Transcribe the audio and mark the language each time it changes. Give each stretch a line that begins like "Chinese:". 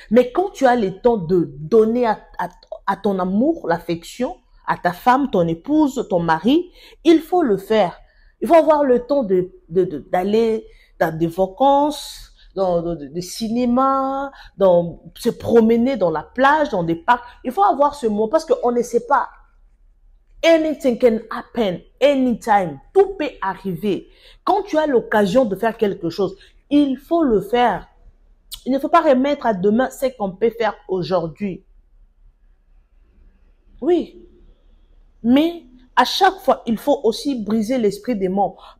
French: Mais quand tu as le temps de donner à ton amour, l'affection, à ta femme, ton épouse, ton mari, il faut le faire. Il faut avoir le temps d'aller dans des vacances, dans des cinémas, se promener dans la plage, dans des parcs. Il faut avoir ce mot parce qu'on ne sait pas.
English: Anything can happen, anytime.
French: Tout peut arriver. Quand tu as l'occasion de faire quelque chose, il faut le faire. Il ne faut pas remettre à demain ce qu'on peut faire aujourd'hui. Oui. Mais à chaque fois, il faut aussi briser l'esprit des morts.